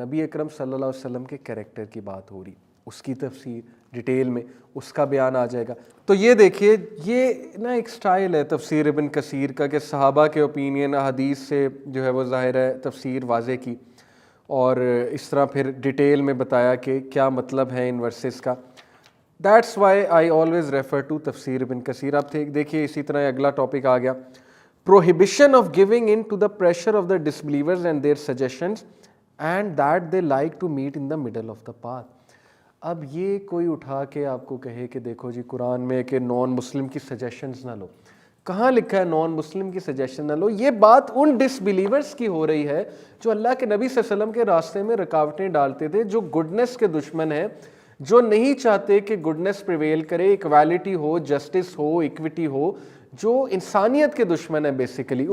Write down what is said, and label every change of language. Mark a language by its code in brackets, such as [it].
[ur] نبی اکرم صلی اللہ علیہ وسلم کے کیریکٹر کی بات ہو رہی، اس کی تفسیر ڈیٹیل میں اس کا بیان آ جائے گا. تو یہ دیکھیے، یہ نا ایک سٹائل ہے تفسیر ابن کثیر کا کہ صحابہ کے اوپینین حدیث سے جو ہے وہ ظاہر ہے تفسیر واضح کی، اور اس طرح پھر ڈیٹیل میں بتایا کہ کیا مطلب ہے ان ورسز کا. [en] That's why I always refer to تفسیر Ibn Kathir. [ur] اب دیکھیے اسی طرح اگلا ٹاپک آ گیا، [en] prohibition of giving in to the pressure of the disbelievers and their suggestions and that they like to meet in the middle of the path. [ur] اب یہ کوئی اٹھا کے آپ کو کہے کہ دیکھو جی قرآن میں کہ نان مسلم کی سجیشنز نہ لو. کہاں لکھا ہے نان مسلم کی سجیشن نہ لو؟ یہ بات ان ڈس بلیورس کی ہو رہی ہے جو اللہ کے نبی صلی اللہ علیہ وسلم کے راستے میں رکاوٹیں ڈالتے تھے، جو گڈنس کے دشمن ہیں، جو نہیں چاہتے کہ گڈنس پریویل کرے، ایکویلٹی ہو، جسٹس ہو، ایکویٹی ہو، جو انسانیت کے دشمن ہیں بیسیکلی.